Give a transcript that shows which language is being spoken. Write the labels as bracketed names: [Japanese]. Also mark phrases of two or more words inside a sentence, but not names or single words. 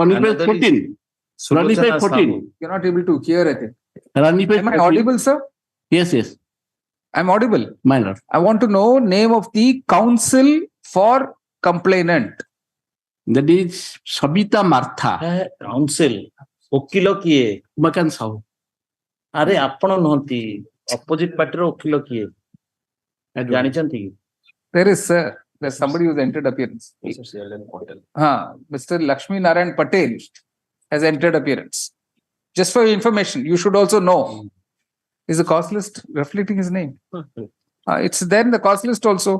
[English] Running page 14. Running page 14. You're not able to hear it. Running page Am I audible, sir? Yes. I'm audible. My lord. I want to know name of the counsel for complainant. That is Sabita Martha. Counsel. [Odia] ଓକିଲ କିଏ? Makan Sahu. ଆରେ ଆପଣ ନୁହନ୍ତି [English] opposite party-r [Odia] ଓକିଲ କିଏ ଜାଣିଛନ୍ତି କି? [English] There is, sir. There's somebody who's entered appearance. Mr. Lakshminarayan Patel has entered appearance. Just for your information, you should also know. Is the cause list reflecting his name? It's there in the cause list also.